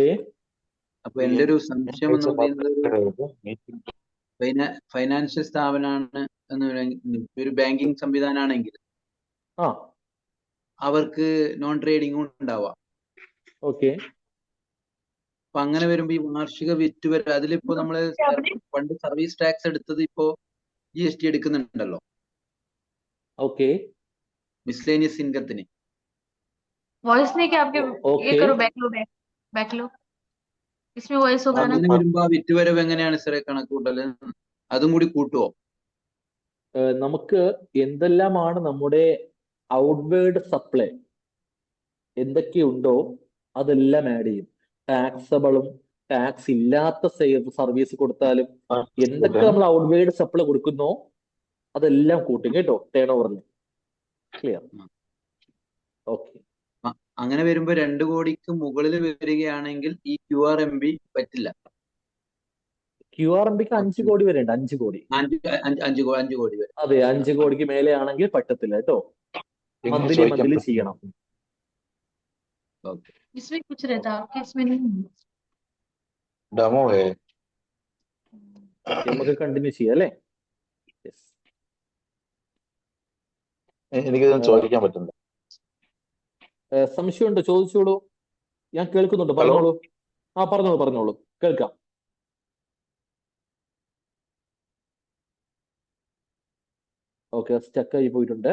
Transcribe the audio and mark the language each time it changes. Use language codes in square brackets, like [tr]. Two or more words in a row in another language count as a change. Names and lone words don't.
[ml] അപ്പൊ എന്റെ ഒരു സംശയം എന്ന് പറയുന്നത്, ഫൈനാൻഷ്യൽ സ്ഥാപനമാണ് ഒരു ബാങ്കിങ് സംവിധാനമാണെങ്കിൽ അവർക്ക് [en] non trading [ml] ഉണ്ടാവാം. ഓക്കെ. അപ്പൊ അങ്ങനെ വരുമ്പോ ഈ വാർഷിക വിറ്റുവരവ് അതിലിപ്പോ നമ്മള് പണ്ട് [en] service tax [ml] എടുത്തത് ഇപ്പോ GST എടുക്കുന്നുണ്ടല്ലോ. [hi] ओके. [en] miscellaneous income. [hi] वॉइस नहीं क्या आपके? ये ओके. करो, बैक लो इसमें वॉइस होगा ना? [ml] അങ്ങനെ വരുമ്പോ ആ വിറ്റുവരവ് എങ്ങനെയാണ് സാറേ കണക്ക് കൂട്ടല്? അതും കൂടി കൂട്ടുവോ? നമുക്ക് എന്തെല്ലാമാണ് നമ്മുടെ [en] outward supply [ml] എന്തൊക്കെയുണ്ടോ അതെല്ലാം ആഡ് ചെയ്യും. ടാക്സബിളും ടാക്സ് ഇല്ലാത്ത സർവീസ് കൊടുത്താലും എന്തൊക്കെ നമ്മൾ [en] outward supply [ml] കൊടുക്കുന്നോ അതെല്ലാം കൂട്ടും കേട്ടോ ടേൺ ഓവറിൽ. ക്ലിയർ? ഓക്കെ. അങ്ങനെ വരുമ്പോ 2 കോടിക്ക് മുകളിൽ വരികയാണെങ്കിൽ ഈ QRMP പറ്റില്ല. QRMPക്ക് 5 കോടി വരെ ഉണ്ട്. 5 കോടി. 5 കോടി വരെ. അതെ, 5 കോടിക്ക് മേലെ ആണെങ്കിൽ പറ്റത്തില്ല കേട്ടോ. മന്ത്ലി ചെയ്യണം. [hi] इसमें कुछ रहता है आपके, इसमें नहीं। [ml] ഡെമോ നമുക്ക് കണ്ടിന്യൂ ചെയ്യാം അല്ലേ? എനിക്കിതൊന്നും ചോദിക്കാൻ പറ്റില്ല. സംശയമുണ്ടോ? ചോദിച്ചോളൂ, ഞാൻ കേൾക്കുന്നുണ്ട്. പറഞ്ഞോളൂ. പറഞ്ഞോളൂ, കേൾക്കാം. ഓക്കെ, സ്റ്റക്കായി പോയിട്ടുണ്ട്.